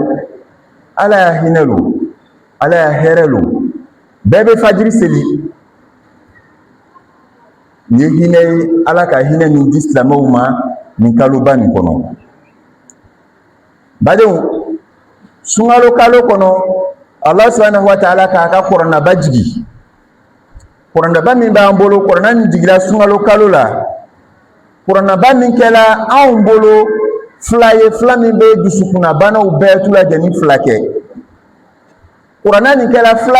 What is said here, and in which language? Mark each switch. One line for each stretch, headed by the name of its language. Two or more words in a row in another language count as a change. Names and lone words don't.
Bambara: ala y'a hinɛ lo, ala y'a hɛrɛ lo, bɛɛ bɛ fajiri seli. ni hinɛ ye ala ka hinɛ min di silamɛw ma nin kaloba nin kɔnɔ badenw sunkalo kalo kɔnɔ
Arabic: الله سبحانه وتعالى
Bambara: k'a ka kuranaba jigi kuranaba min b'an bolo kurana nin jigira sunkalo kalo la kuranaba min kɛla anw bolo fila ye fila min bɛ dusukunnabanaw bɛɛ tu lajɛlen fila kɛ kurana nin kɛla fila